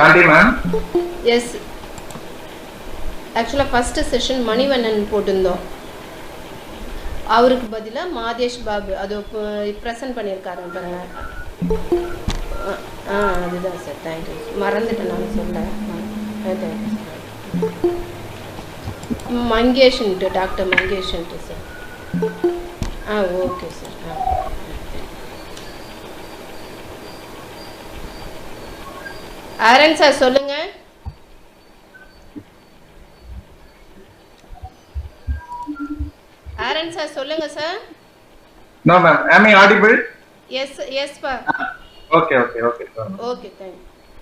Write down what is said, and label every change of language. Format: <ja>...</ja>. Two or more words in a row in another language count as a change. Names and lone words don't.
<ta>எஸ் ஆக்சுவலாக</ta> <en>first session</en> <ta>மணிவண்ணன் போட்டிருந்தோம். அவருக்கு பதிலாக மாதேஷ் பாபு அது ப்ரெசன்ட் பண்ணியிருக்காருங்க பாருங்க. அதுதான் சார். தேங்க்யூ. மறந்துட்டேன் நான் சொல்ல.</ta> <en>Thank you sir.</en> <ta>मंगेश डॉक्टर मंगेश सर ओके सर आरन सर சொல்லுங்க आरन सर சொல்லுங்க सर</ta> <en>No ma'am, am I audible? Yes yes sir. Okay sir. Okay thank you.</en>